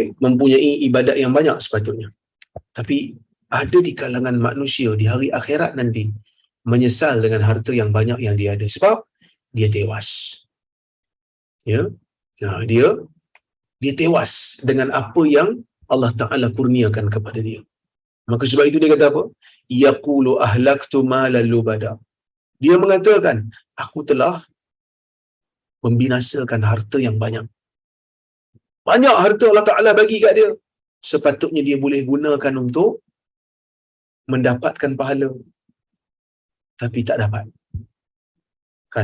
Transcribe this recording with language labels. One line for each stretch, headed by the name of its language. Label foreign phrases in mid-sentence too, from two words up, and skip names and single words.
Malay: Mempunyai ibadat yang banyak sepatutnya. Tapi ada di kalangan manusia di hari akhirat nanti menyesal dengan harta yang banyak yang dia ada sebab dia tewas. Ya. Dia tewas dengan apa yang Allah Taala kurniakan kepada dia. Maka sebab itu dia kata apa?
Arabic: يقول أهلكت مالا لبدا.
Malay: Dia mengatakan, aku telah membinasakan harta yang banyak. Banyak harta Allah Taala bagi kat dia. Sepatutnya dia boleh gunakan untuk mendapatkan pahala. Tapi tak dapat. Kan?